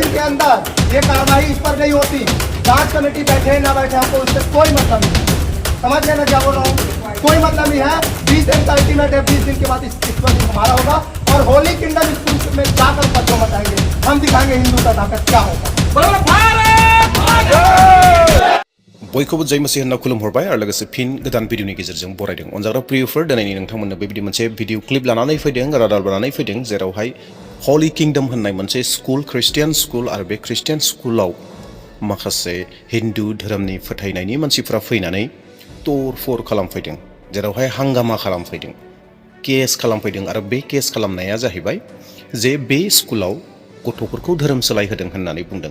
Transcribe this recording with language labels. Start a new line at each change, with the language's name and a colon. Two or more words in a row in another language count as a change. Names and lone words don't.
Hindi: अंदर ये कार्रवाई इस पर नहीं होती। जांच कमेटी बैठे ना बैठे हमको उससे कोई मतलब नहीं। समझ गए ना क्या बोल रहा हूँ? कोई मतलब नहीं है। 20 दिन का अल्टीमेट है, 20 दिन के बाद इस पर हमारा होगा और होली किंगडम स्कूल में जाकर बच्चों बताएंगे, हम दिखाएंगे हिंदू का ताकत क्या होगा।
Bodo: बयखौबो जय मसीह होनना खुलुमहरबाय आरो लोगोसे फिन गोदान भिडिअनि गेजेरजों बरायदों। अनजाग्रा प्रियफोर, दिनैनि नोंथांमोननो बेबायदि मोनसे भिडिअ क्लिप लानानै फैदों, रादाब लानानै फैदों, जेरावहाय हलि किंगडम होननाय मोनसे स्कुल, ख्रिस्टियान स्कुल आरो बे ख्रिस्टियान स्कुलाव माखासे हिन्दु धोरोमनि फोथायनायनि मानसिफोरा फैनानै तोर-फोर खालामफैदों, जेरावहाय हांगामा खालामफैदों, केस खालामफैदों आरो बे केस खालामनाया जाहैबाय जे बे स्कुलाव गथ'फोरखौ धोरोम सोलायहोदों होननानै बुंदों।